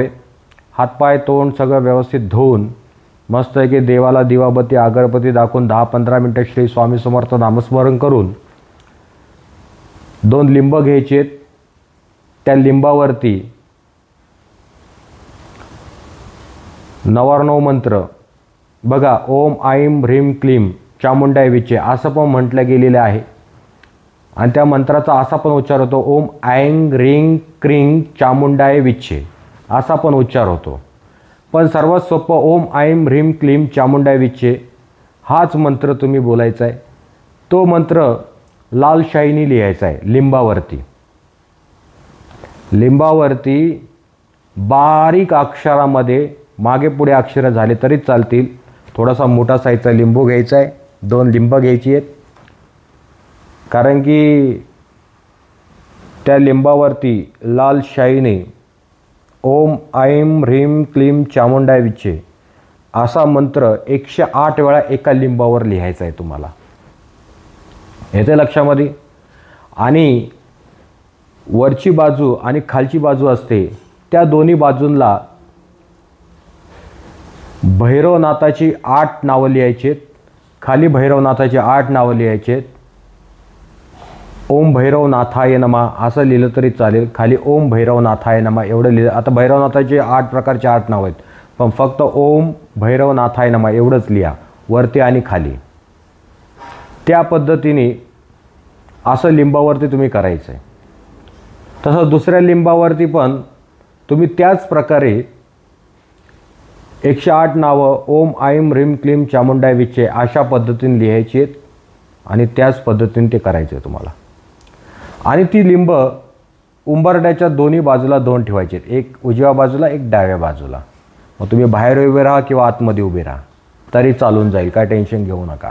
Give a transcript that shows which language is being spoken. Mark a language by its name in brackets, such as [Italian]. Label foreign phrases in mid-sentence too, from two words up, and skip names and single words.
[Marathi] हातपाय तोंड सगळं व्यवस्थित धुवून मस्त आहे की देवाला दिवाबत्ती अगरबत्ती दाखवून 10-15 मिनटं श्री स्वामी समर्थ नामस्मरण करून 2 लिंब घ्यायचे। त्या लिंबावरती 99 मंत्र बघा, [Sanskrit] ओम ऐं ह्रीं क्लीं चामुंडाय विचे [Marathi] असं पण म्हटलं गेलेलं आहे। आणि त्या मंत्राचा असा पण उच्चार होतो, [Sanskrit] ओम ऐं ह्रीं क्लीं चामुंडाय विचे [Marathi] असा पण उच्चार होतो। पण सर्वात सोपं [Sanskrit] ओम ऐं ह्रीं क्लीं चामुंडाय विचे [Marathi] हाच मंत्र तुम्ही बोलायचा आहे। तो मंत्र लाल शाईने लिहायचा आहे लिंबावरती बारीक अक्षरामध्ये, मागे पुढे अक्षरं झाले तरी चालतील। थोडासा मोठा साईजचा लिंबू घ्यायचा आहे, 2 लिंब घ्यायची आहेत, कारण की त्या लिंबावरती लाल शाईने [Sanskrit] ओम ऐं ह्रीं क्लीं चामुंडाय विचे [Marathi] असा मंत्र 108 वेळा एका लिंबावर लिहायचा आहे तुम्हाला। येते लक्षामध्ये? आणि वरची बाजू आणि खालची बाजू असते, त्या दोन्ही बाजूंना भैरवनाथाची 8 नावं लिहायची आहेत। खाली भैरवनाथाची 8 नावं लिहायची आहेत। [Sanskrit] ओम भैरवनाथाय नमः [Marathi] असं लिहिलं तरी चालेल, खाली [Sanskrit] ओम भैरवनाथाय नमः [Marathi] एवढं लिहिलं। आता भैरवनाथाचे 8 प्रकारचे 8 नाव आहेत, पण फक्त [Sanskrit] ओम भैरवनाथाय नमः [Marathi] एवढंच लिहा वरती आणि खाली। त्या पद्धतीने असं लिंबावरती तुम्ही करायचं आहे। तसं दुसऱ्या लिंबावरती पण तुम्ही त्याच प्रकारे 108 नावं [Sanskrit] ओम ऐं ह्रीं क्लीं चामुंडाय विचे [Marathi] अशा पद्धतीने लिहायची आहेत आणि त्याच पद्धतीने ते करायचे आहे तुम्हाला। आणि ती लिंब उंबरठ्याच्या दोन्ही बाजूला 2 ठेवायचे आहेत, एक उजव्या बाजूला, एक डाव्या बाजूला। मग तुम्ही बाहेर उभे राहा किंवा आतमध्ये उभे राहा तरी चालून जाईल, काय टेन्शन घेऊ नका।